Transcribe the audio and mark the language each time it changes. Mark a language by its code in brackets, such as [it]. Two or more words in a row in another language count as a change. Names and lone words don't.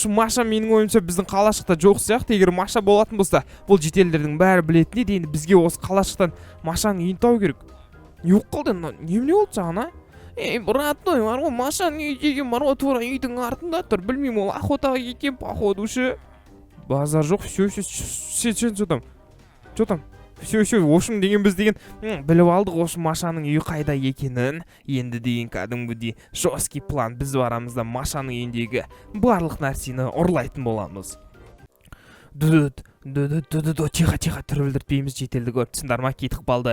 [kk] Осы Маша менің ойымша біздің қалашықта жоқ сияқты. Егер Маша болатын болса, бұл шетелдердің бәрі білетін еді. Енді бізге осы қалашықтан Машаның үйін табу керек. Не болып қалды? Немене болды саған, а? Братной, бар ғой, Машаның үйі деген бар ғой, тура үйдің артында тұр. Білмеймін, ол охотаға кеткен, походу ше. Базар жоқ, [ru] все там. Все, [kk] ошың деген біз деген біліп алдық, ошы Машаның үйі қайда екенін. Енді деген кәдімгідей [ru] жесткий план, [kk] біз барамыз да Машаның үйіндегі барлық нәрсені ұрлайтын боламыз. Тихо, түрбілдіртпейміз, жетелді көріпсіңдер ма, кетіп қалды.